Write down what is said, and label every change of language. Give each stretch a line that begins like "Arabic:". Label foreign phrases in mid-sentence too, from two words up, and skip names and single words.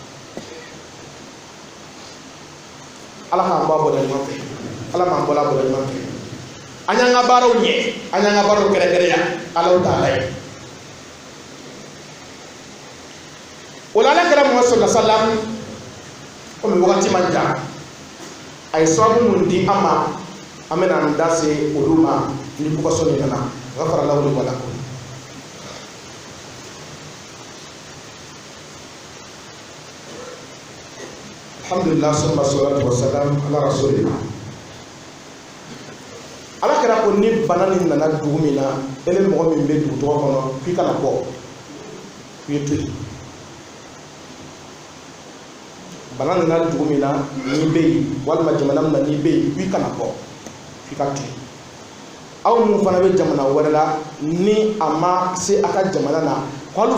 Bambara: ala k'an bɔ a bɔda ɲuman fɛ ala m'an bɔla a bɔda ɲuman fɛ an y'an ka baaraw ɲɛ an y'an ka baaraw kɛrɛnkɛrɛnya
Arabic: الله تعالى
Bambara: ye o la ala kɛra Muhamadu
Arabic: صلى الله عليه وسلم
Bambara: komi wagati man jan a ye sababu mun di an ma an bɛna an da se olu ma ni bukaso min nana
Arabic: غفر الله لي ولكم الحمد لله ثم الصلاة والسلام على رسول الله
Bambara: ala kɛra ko ni bana nin nana dugu min na e ni mɔgɔ min bɛ dugu tɔgɔ kɔnɔ k'i kana bɔ k'i to yen bana nana dugu min na n'i bɛ yen walima jamana min na n'i bɛ yen k'i kana bɔ k'i ka to yen aw mun fana bɛ jamana wɛrɛ la ni a ma se a ka jamana na k'olu